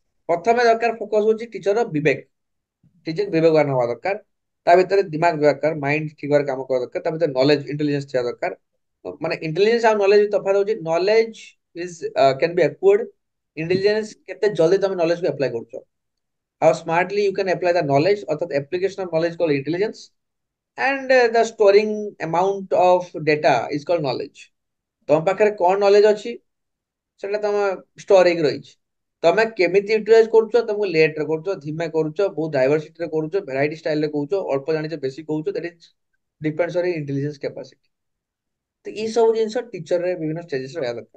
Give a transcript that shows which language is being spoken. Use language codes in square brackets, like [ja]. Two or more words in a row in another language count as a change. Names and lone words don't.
[or] ପ୍ରଥମେ ଦରକାର ଫୋକସ ହଉଛି ଟିଚର ବିବେକ। ଟିଚର ବିବେକବାନ ହବା ଦରକାର। ତା ଭିତରେ ଦିମାଗ ଦରକାର, ମାଇଣ୍ଡ ଠିକ ଭାବରେ କାମ କରିବା ଦରକାର। ତା ଭିତରେ [en] knowledge, intelligence [or] ଥିବା ଦରକାର। ମାନେ ଇଣ୍ଟେଲିଜେନ୍ସ ଆଉ ନଲେଜ ତଫାତ ହଉଛି, [en] knowledge is can be acquired, intelligence [or] କେତେ ଜଲ୍ଦି ତମେ ନଲେଜ କୁ ଆପ୍ଲାଏ କରୁଛ। [en] How smartly you can apply the knowledge, অর্থাৎ application of knowledge called intelligence, and the storing amount of data is called knowledge। [or] ତମ ପାଖରେ କଣ ନଲେଜ ଅଛି ସେଟା ତମ ଷ୍ଟୋର ହେଇକି ରହିଛି, ତମେ କେମିତି ୟୁଟିଲାଇଜ କରୁଛ, ତମକୁ ଲେଟ ରେ କରୁଛ, ଧୀମେ କରୁଛ, ବହୁତ ଡାଇଭରସିଟି ରେ କରୁଛ, [en] variety style [or] ରେ କହୁଛ, ଅଳ୍ପ ଜାଣିଛ ବେଶୀ କହୁଛ, [en] that is depends on intelligence capacity. [or] ତ ଏଇ ସବୁ ଜିନିଷ ଟିଚରରେ ବିଭିନ୍ନ ଷ୍ଟେଜେସ ରହିବା ଦରକାର।